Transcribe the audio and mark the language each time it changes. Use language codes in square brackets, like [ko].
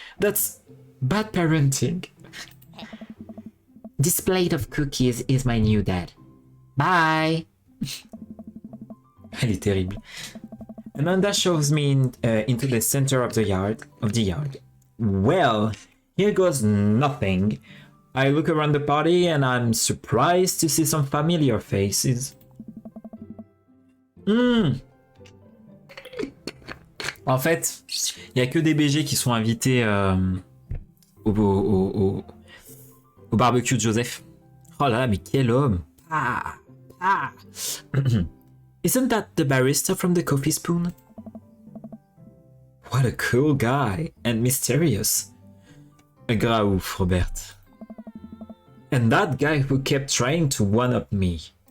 [en] That's bad parenting. This plate of cookies is my new dad. Bye! [fr] Elle est terrible. [en] Amanda shoves me into the center of the yard. Well, here goes nothing. I look around the party and I'm surprised to see some familiar faces. [fr] En fait, il y a que des BG qui sont invités au barbecue de Joseph. Oh là là, mais quel homme! [en] Isn't that the barista from the Coffee Spoon? What a cool guy and mysterious. [fr] Gras ouf, [en] Robert. And that guy who kept trying to one-up me.